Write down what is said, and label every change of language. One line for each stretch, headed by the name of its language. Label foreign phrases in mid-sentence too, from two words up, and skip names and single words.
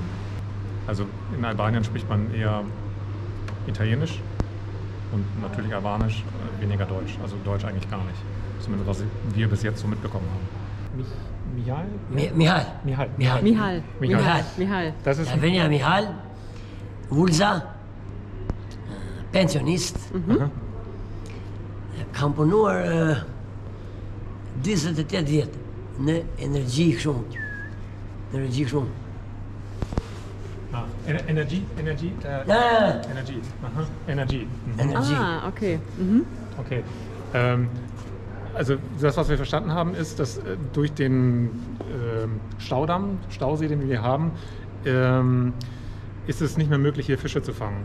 German: Also in Albanien spricht man eher Italienisch und natürlich Albanisch, weniger Deutsch. Also Deutsch eigentlich gar nicht. Zumindest was wir bis jetzt so mitbekommen haben. Mihal. Das ist
Albanian: Venia Mihal, Vulza, pensionist, kam punuar 28 vjet në energji kështu.
German: Energie. Ja. Energie. Aha. Energie. Mhm. Energie. Ah, okay. Okay. Also das, was wir verstanden haben, ist, dass durch den Stausee, den wir haben, ist es nicht mehr möglich, hier Fische zu fangen.